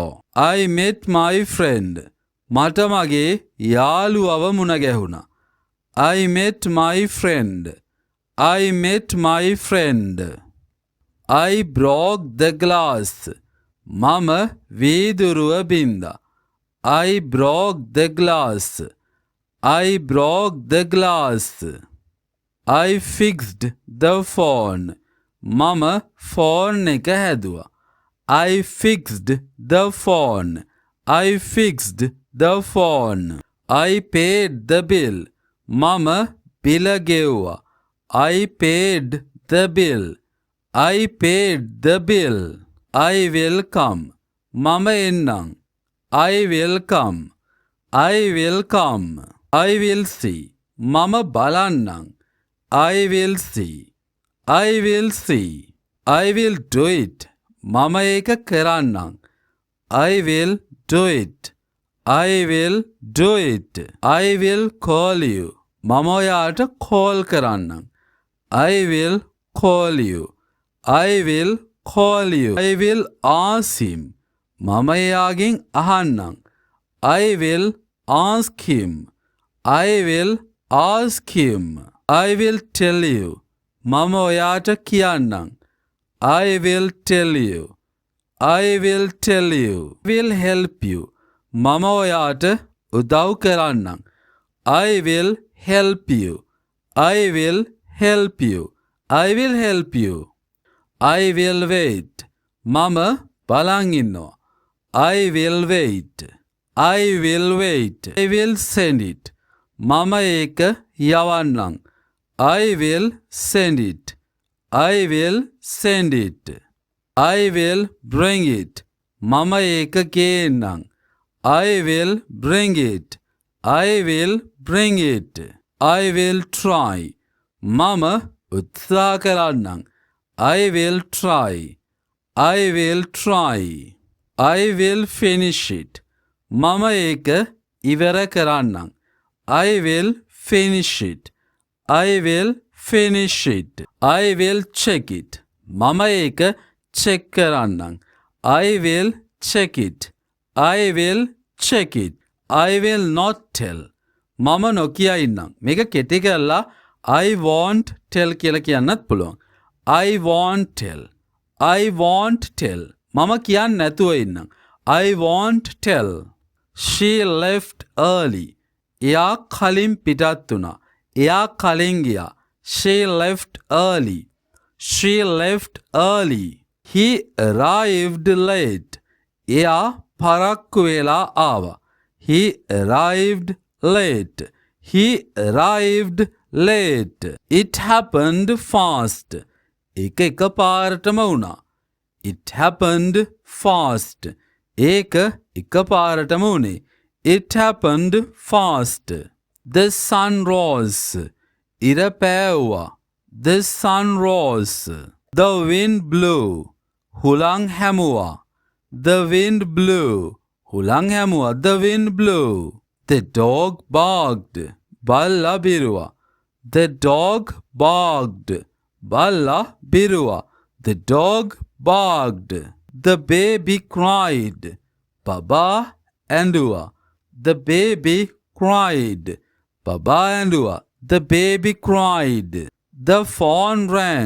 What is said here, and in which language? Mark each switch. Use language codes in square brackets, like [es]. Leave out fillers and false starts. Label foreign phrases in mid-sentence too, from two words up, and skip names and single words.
[en] I met my friend. [si] මට මගේ යාළුවව මුණ ගැහුණා. [en] I met my friend. I met my friend. I broke the glass. [si] මම වීදුරුව බින්දා. [en] I broke the glass. I broke the glass. I fixed the phone. [si] මම ෆෝන් එක හැදුවා. [en] I fixed the phone. I fixed the phone. I paid the bill. [si] මම බිල ගෙව්වා. [en] I paid the bill. I paid the bill. I will come. [si] මම එන්නම්. [en] I will come. I will come. I will see. [si] මම බලන්නම්. [en] I will see. I will see. I will do it. [si] මම ඒක කරන්නම්. [en] I will do it. I will do it. I will call you. [si] මම ඔයාට call කරන්නම්. [en] I will call you. I will call you. I will ask him. [si] මම එයාගෙන් අහන්නම්. [en] I will ask him. I will ask him. I will tell you. [si] මම ඔයාට කියන්නම්. [en] I will tell you. I will tell you. I will help you. [si] මම ඔයාට උදව් කරන්නම්. [en] I will help you. I will help you. I will help you. I will wait. [si] මම බලන් ඉන්නවා. [en] I will wait. I will wait. I will send it. [si] මම ඒක යවන්නම්. [en] I will send it. I will send it. I will bring it. [si] මම ඒක ගේන්නම්. [en] I will bring it. I will bring it. I will try. [si] මම උත්සාහ කරන්නම්. [en] I will try. I will try. I will finish it. [si] මම ඒක ඉවර කරන්නම්. [en] I will finish it. I will finish it. I will check it. [si] මම ඒක check කරන්නම්. [en] I will check it. I will check it. I will not tell. [si] මම නොකිය ඉන්නම්. මේක කෙටි කරලා [en] I won't tell [si] කියලා කියන්නත් පුළුවන්. [en] I won't tell. I won't tell. [si] මම කියන්න නැතුව ඉන්නම්. [en] I won't tell. She left early. [si] එයා කලින් පිටත් වුණා. එයා කලින් ගියා. [en] She left early. She left early. He arrived late. [si] එයා පරක්කු වෙලා ආවා. [en] He arrived late. He arrived late. It happened fast. [si] ඒක එකපාරටම වුණා. [en] It happened fast. [si] ඒක එකපාරටම වුණේ. [en] It happened fast. The sun rose. [si] ඉර පෑවුවා. [en] The sun rose. The wind blew. [si] හුළං හැමුවා. [en] The wind blew. [si] හුළං හැමුවා. [en] The wind blew. The dog barked. [si] බල්ලා බිරුවා. [en] The dog barked. [si] බල්ලා බිරුවා. [en] The dog barked. The baby cried. [si] බබා ඇඬුවා. [en] The baby cried. [si] බබා ඇඬුවා. [en] The baby cried. The phone rang.